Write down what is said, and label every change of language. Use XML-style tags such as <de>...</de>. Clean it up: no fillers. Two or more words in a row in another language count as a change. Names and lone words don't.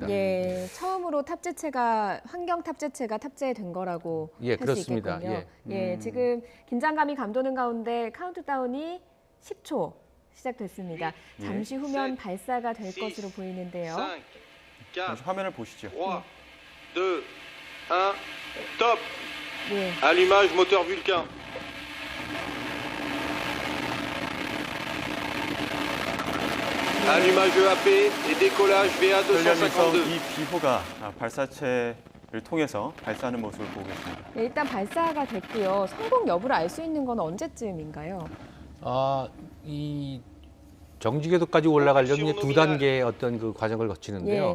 <ko>처음으로 탑재체가 환경 탑재체가 탑재된 거라고 할 수 그렇습니다. 있겠군요. 지금 긴장감이 감도는 가운데 카운트다운이 10초 시작됐습니다. 잠시 후면 발사가 될 것으로 보이는데요. 잠시 화면을 보시죠. 3, 2, 1,</ko> <fr>top. Allumage moteur Vulcain. Allumage EAP et décollage VA</fr> <ko>천리안위성 252. 2B호가 발사체를 통해서 발사하는 모습을 보고 계십니다. 일단 발사가 됐고요. 성공 여부를 알 수 있는 건 언제쯤인가요? 이 정지궤도까지 올라가려면 이제 두 단계의 어떤 그 과정을 거치는데요.</ko>